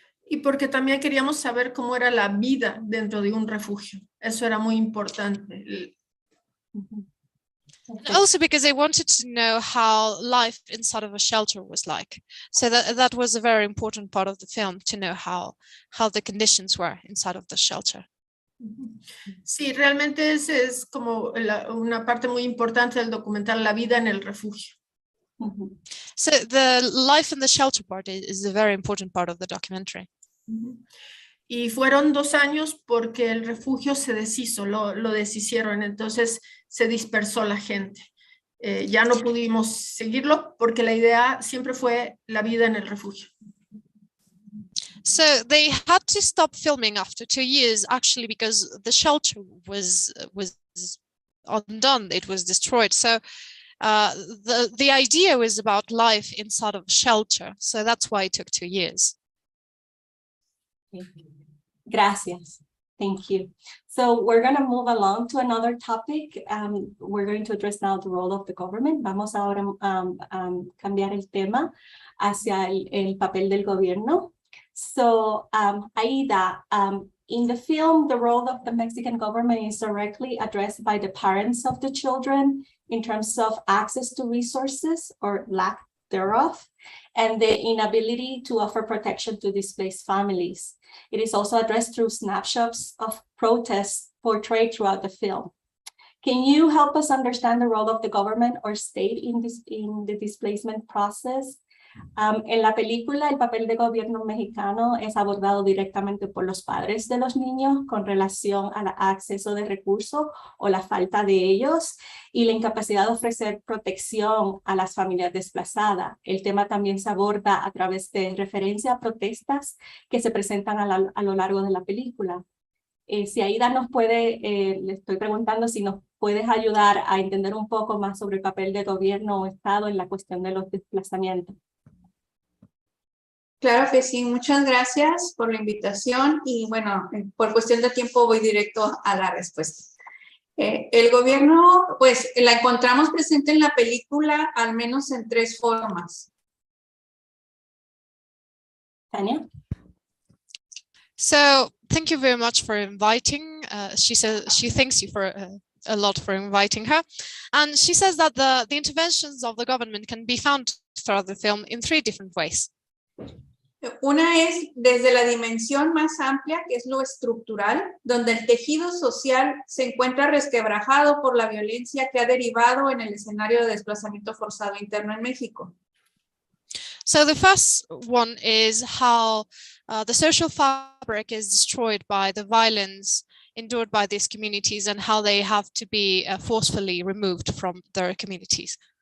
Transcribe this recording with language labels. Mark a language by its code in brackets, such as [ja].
[es] Y porque también queríamos saber cómo era la vida dentro de un refugio. Eso era muy importante. [en] And also because they wanted to know how life inside of a shelter was like. So that was a very important part of the film, to know how the conditions were inside of the shelter. [es] Sí, realmente ese es como una parte muy importante del documental, la vida en el refugio. [en] So the life in the shelter part is a very important part of the documentary. [es] Y fueron 2 años porque el refugio se deshizo, lo deshicieron, entonces se dispersó la gente. Ya no pudimos seguirlo porque la idea siempre fue la vida en el refugio. [en] So they had to stop filming after 2 years, actually, because the shelter was undone, it was destroyed. So the idea was about life inside of a shelter. So that's why it took 2 years. [es] Gracias. [en] Thank you. So we're going to move along to another topic. We're going to address now the role of the government. [es] Vamos ahora a cambiar el tema hacia el papel del gobierno. [en] So Aida, in the film, the role of the Mexican government is directly addressed by the parents of the children in terms of access to resources or lack thereof, and the inability to offer protection to displaced families. It is also addressed through snapshots of protests portrayed throughout the film. Can you help us understand the role of the government or state in the displacement process? [es] En la película, el papel de gobierno mexicano es abordado directamente por los padres de los niños con relación al acceso de recursos o la falta de ellos y la incapacidad de ofrecer protección a las familias desplazadas. El tema también se aborda a través de referencia a protestas que se presentan a lo largo de la película. Si Aida nos puede, le estoy preguntando si nos puedes ayudar a entender un poco más sobre el papel de gobierno o Estado en la cuestión de los desplazamientos. Claro que sí, muchas gracias por la invitación y bueno, por cuestión de tiempo voy directo a la respuesta. El gobierno, pues la encontramos presente en la película al menos en 3 formas. Tania? [en] So thank you very much for inviting. She says she thanks you for a lot for inviting her, and she says that the interventions of the government can be found throughout the film in 3 different ways. [es] Una es desde la dimensión más amplia, que es lo estructural, donde el tejido social se encuentra resquebrajado por la violencia que ha derivado en el escenario de desplazamiento forzado interno en México. [en] So the first one is how the social fabric is destroyed by the violence endured by these communities and how they have to be forcefully removed from their communities.